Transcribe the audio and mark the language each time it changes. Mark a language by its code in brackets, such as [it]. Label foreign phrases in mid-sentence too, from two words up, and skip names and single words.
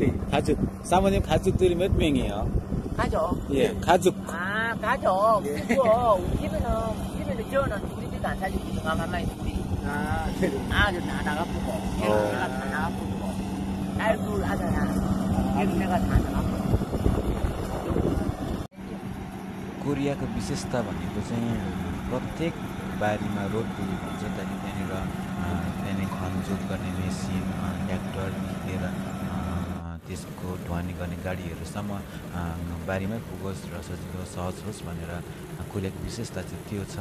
[ko] 사모님 가족들이 몇 명이에요? 가족. 예, 가족. 가족. 그리고 우리 집에는 저는 우리 집도 안 살리고 가만히 둘이. 아들 다 나가보고, 내가 다 나가보고, 딸 둘 아들 하나, 내가 다 나가보고. [ne] कोरियाको विशेषता भनेको चाहिँ प्रत्येक बारीमा रोप्ने भन्छ। त्यहाँनिर खनजोत गर्ने मेसिन, ट्र्याक्टर लिएर त्यसको ढुवानी गर्ने गाडीहरूसम्म बारीमै पुगोस् र सजिलो सहज होस् भनेर कोरियाको विशेषता चाहिँ त्यो छ।